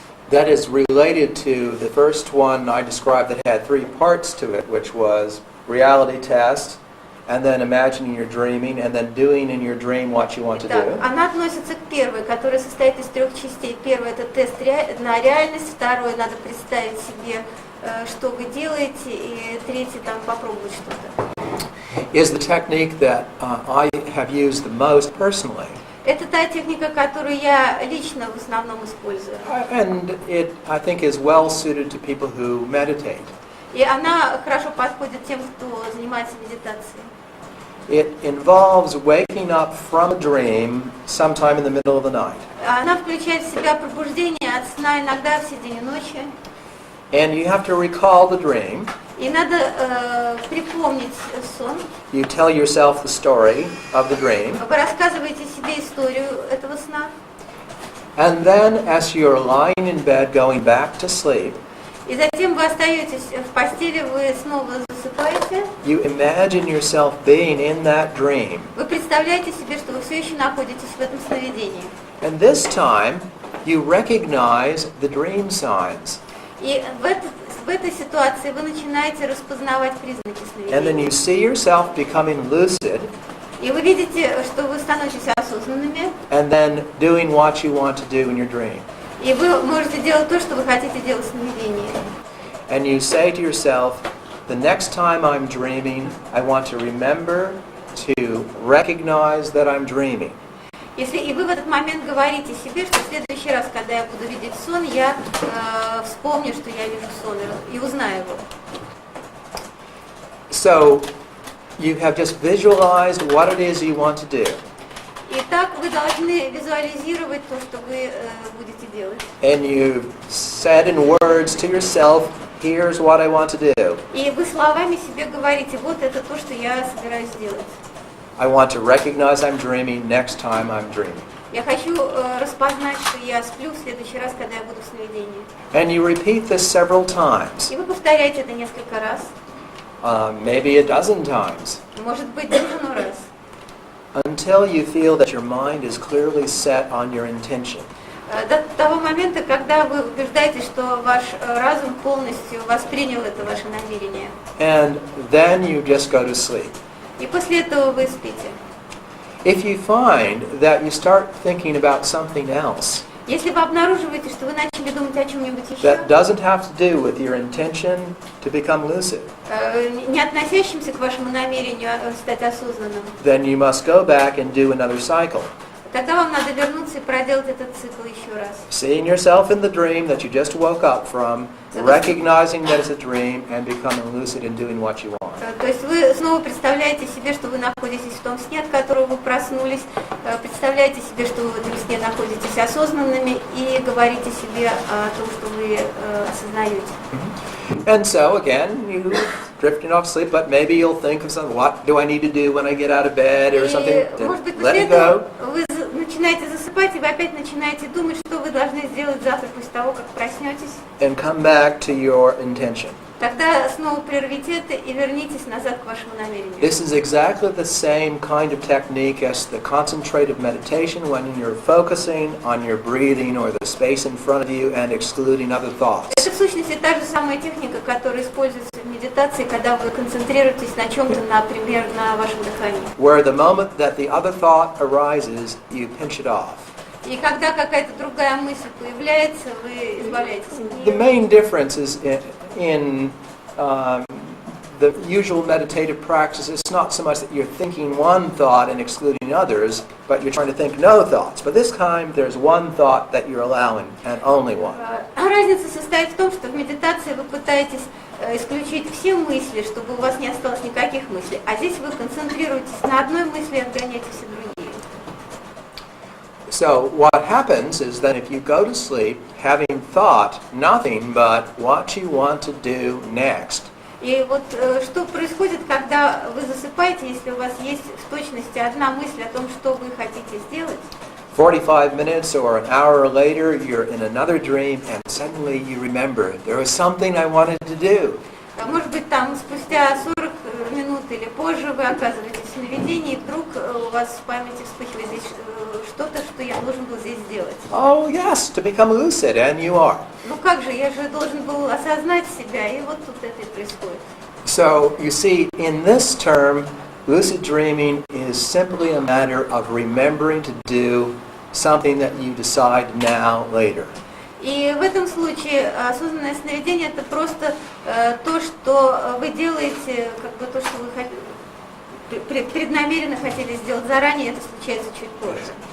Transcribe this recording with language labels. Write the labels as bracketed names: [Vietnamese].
[English] that is related to the first one I described that had three parts to it, which was reality test, and then imagining you're dreaming, and then doing in your dream what you want to do. [Russian] Она относится к первой, которая состоит из трех частей. Первый – это тест на реальность, второй – надо представить себе, что вы делаете, и третий – там попробовать что-то. [English] Is the technique that I have used the most personally. [Russian] Это та техника, которую я лично в основном использую. [English] And it, I think, is well suited to people who meditate. [Russian] И она хорошо подходит тем, кто занимается медитацией. [English] It involves waking up from a dream sometime in the middle of the night. [Russian] Она включает в себя пробуждение от сна иногда в середине ночи. [English] And you have to recall the dream. [Russian] И надо припомнить сон. [English] You tell yourself the story of the dream. [Russian] Вы рассказываете себе историю этого сна. [English] And then, as you're lying in bed going back to sleep, [Russian] И затем вы остаетесь в постели, вы снова засыпаете. [English] you imagine yourself being in that dream. [Russian] Вы представляете себе, что вы все еще находитесь в этом сновидении. [English] And this time, you recognize the dream signs. [Russian] И в этой ситуации вы начинаете распознавать признаки [English] And then [Russian] сновидения. [English] you see yourself becoming lucid, [Russian] И вы видите, что вы становитесь осознанными, [English] and then doing what you want to do in your dream. [Russian] и вы можете делать то, что вы хотите делать в сновидении. [English] And you say to yourself, the next time I'm dreaming, I want to remember to recognize that I'm dreaming. [Russian] И вы в этот момент говорите себе, что в следующий раз, когда я буду видеть сон, я вспомню, что я вижу сон, и узнаю его. [English] So you have just visualized what it is you want to do. [Russian] Итак, вы должны визуализировать то, что вы будете делать. [English] And you've said in words to yourself, here's what I want to do. [Russian] И вы словами себе говорите, вот это то, что я собираюсь делать. [English] I want to recognize I'm dreaming next time I'm dreaming. [Russian] Я хочу распознать, что я сплю в следующий раз, когда я буду в сновидении. [English] And you repeat this several times, [Russian] И вы повторяете это несколько раз, [English] maybe a dozen times. [Russian] может быть, дюжину раз. [English] until you feel that your mind is clearly set on your intention. [Russian] До того момента, когда вы убеждаетесь, что ваш разум полностью воспринял это ваше намерение. [English] And then you just go to sleep. [Russian] И после этого вы спите. [English] If you find that you start thinking about something else [Russian] Если вы обнаруживаете, что вы начали думать о чем-нибудь еще, [English] that doesn't have to do with your intention to become lucid, [Russian] не относящимся к вашему намерению стать осознанным, [English] then you must go back and do another cycle. [Russian] тогда вам надо вернуться и проделать этот цикл еще раз. [English] Seeing yourself in the dream that you just woke up from, recognizing that it's a dream, and becoming lucid and doing what you want. [Russian] То есть вы снова представляете себе, что вы находитесь в том сне, от которого вы проснулись, представляете себе, что вы в этом сне находитесь осознанными и говорите себе о том, что вы осознаете. [English] And so again, you drifting off sleep, but maybe you'll think of something. What do I need to do when I get out of bed or something? [Russian] И, может быть, [English] Let [Russian] после [English] it go. [Russian] этого вы начинаете засыпать, и вы опять начинаете думать, что вы должны сделать завтра после того, как проснетесь. [English] And come back to your intention. [Russian] Тогда снова прервите это и вернитесь назад к вашему намерению. [English] This is exactly the same kind of technique as the concentrative meditation when you're focusing on your breathing or the space in front of you and excluding other thoughts. [Russian] Это в сущности та же самая техника, которая используется в медитации, когда вы концентрируетесь на чем-то, например, на вашем дыхании. [English] Where the moment that the other thought arises, you pinch it off. [Russian] И когда какая-то другая мысль появляется, вы избавляетесь от [English] The [Russian] нее. [English] main difference is in the usual meditative practice. It's not so much that you're thinking one thought and excluding others, but you're trying to think no thoughts. But this time there's one thought that you're allowing, and only one. [Russian] Разница состоит в том, что в медитации вы пытаетесь исключить все мысли, чтобы у вас не осталось никаких мыслей. А здесь вы концентрируетесь на одной мысли и отгоняете все другие. [English] So what happens is that if you go to sleep having thought nothing but what you want to do next, [Russian] И вот что происходит, когда вы засыпаете, если у вас есть в точности одна мысль о том, что вы хотите сделать, [English] 45 minutes or an hour later, you're in another dream and suddenly you remember, there was something I wanted to do. [Russian] может быть, там спустя 40 минут или позже вы оказываетесь в сновидении, и вдруг у вас в памяти вспыхивает здесь что-то, что я должен был здесь сделать. [English] Oh yes, to become lucid, and you are. [Russian] Ну как же, я же должен был осознать себя, и вот тут это и происходит. [English] So you see, in this term, lucid dreaming is simply a matter of remembering to do something that you decide now, later. [Russian] И в этом случае осознанное сновидение это просто то, что вы делаете, как бы то, что вы преднамеренно хотели сделать заранее, это случается чуть позже.